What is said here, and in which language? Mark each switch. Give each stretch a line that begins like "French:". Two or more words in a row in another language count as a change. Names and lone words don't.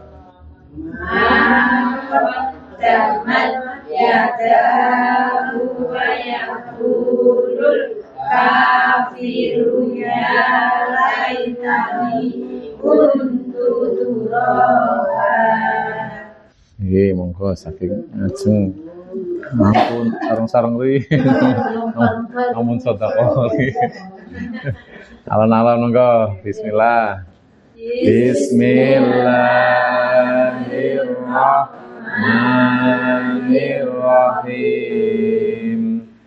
Arabic: ما قدمت يداه ويقول الكافر يا ليتني كنت ترابا.
Javanese: Nggih, monggo saking ajeng. Ampun sareng-sareng ri. Ampun sedekah. Alon-alon monggo.
Arabic: Bismillah. بسم الله الرحمن الرحيم.